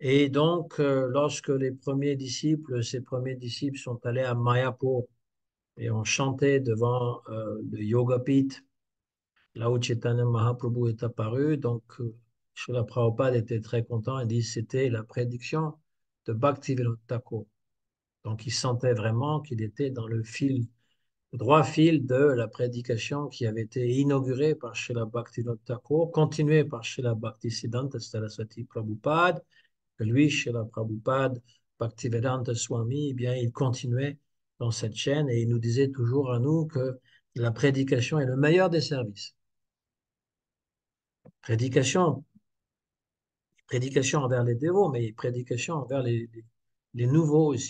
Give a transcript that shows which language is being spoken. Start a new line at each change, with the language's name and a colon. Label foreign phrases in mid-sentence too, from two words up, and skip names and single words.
French: Et donc, lorsque ces premiers disciples sont allés à Mayapur et ont chanté devant le Yoga Pit, là où Chaitanya Mahaprabhu est apparu, donc Srila Prabhupada était très content et dit que c'était la prédiction de Bhaktivinoda Thakur. Donc, il sentait vraiment qu'il était dans le droit fil de la prédication qui avait été inaugurée par Srila Bhaktivinoda Thakur, continuée par Srila Bhaktisiddhanta Saraswati Prabhupada, que lui, Srila Prabhupada, Bhaktivedanta Swami, eh bien, il continuait dans cette chaîne et il nous disait toujours à nous que la prédication est le meilleur des services. Prédication, prédication envers les dévots, mais prédication envers les nouveaux aussi.